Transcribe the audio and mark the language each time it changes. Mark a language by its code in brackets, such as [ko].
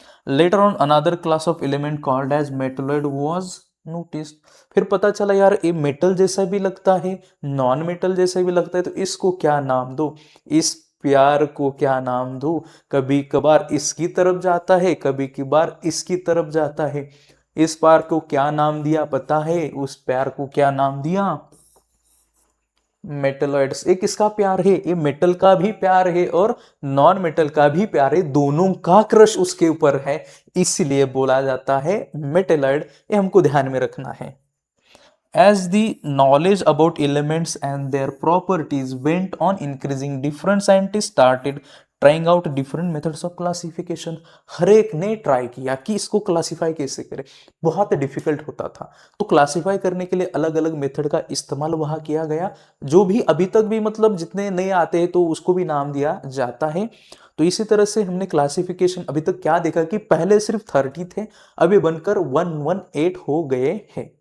[en] later on another class of element called as metalloid was noticed, [hi] फिर पता चला यार ये मेटल जैसा भी लगता है, नॉन मेटल जैसा भी लगता है, तो इसको क्या नाम दो, इस प्यार को क्या नाम दो, कभी कभार इसकी तरफ जाता है, कभी कभार इसकी तरफ जाता है, इस प्यार को क्या नाम दिया पता है, उस प्यार को क्या नाम दिया, मेटलॉइड्स। एक किसका प्यार है, ये मेटल का भी प्यार है और नॉन मेटल का भी प्यार है, दोनों का क्रश उसके ऊपर है, इसलिए बोला जाता है मेटलॉइड, ये हमको ध्यान में रखना है। [en] As the knowledge about elements and their properties went on increasing, different scientists started trying out different methods of classification. [hi] हर एक ने ट्राई किया कि इसको क्लासिफाई कैसे करें, बहुत डिफिकल्ट होता था, तो क्लासिफाई करने के लिए अलग अलग मेथड का इस्तेमाल वहाँ किया गया, जो भी अभी तक भी मतलब जितने नए आते हैं तो उसको भी नाम दिया जाता है। तो इसी तरह से हमने क्लासिफिकेशन अभी तक क्या देखा कि पहले सिर्फ 30 थे, अभी बनकर 118 हो गए हैं।